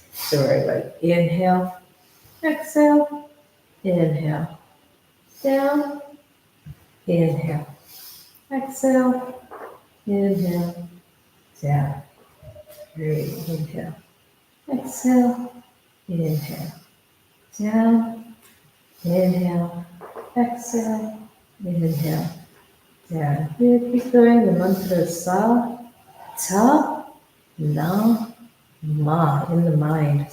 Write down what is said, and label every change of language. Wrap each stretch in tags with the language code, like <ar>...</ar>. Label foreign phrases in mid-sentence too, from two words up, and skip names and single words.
<en>So we're like inhale, exhale, inhale, down, inhale, exhale, inhale, down. Great, inhale, exhale, inhale, down, inhale, exhale, inhale, down. Here, keep going. The mantra is sa, ta, na, ma in the mind.</en>